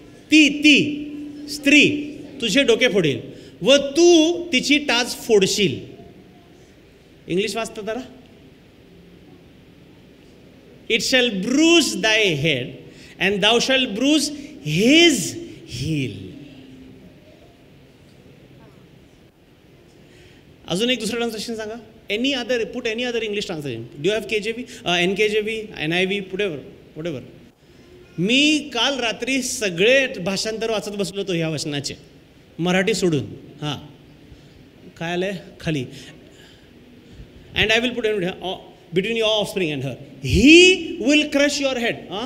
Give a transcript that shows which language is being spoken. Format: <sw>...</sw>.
<mr>ती स्त्री तुझे डोके फोडेल व तू तिची टाच फोडशील. इंग्लिश वाचता जरा.</mr> <en>It shall bruise thy head and thou shall bruise his heel.</en> <mr>अजून एक दुसरं ट्रान्सलेशन सांगा.</mr> <en>Any other, put any other English translation. Do have KJV, NKJV, NIV, whatever.</en> <mr>मी काल रात्री सगळे भाषांतर वाचत बसलो होतो ह्या वचनाचे, मराठी सोडून. हां, काय आलं आहे खाली?</mr> <en>And I will put between your offspring and her, he will crush your head.</en>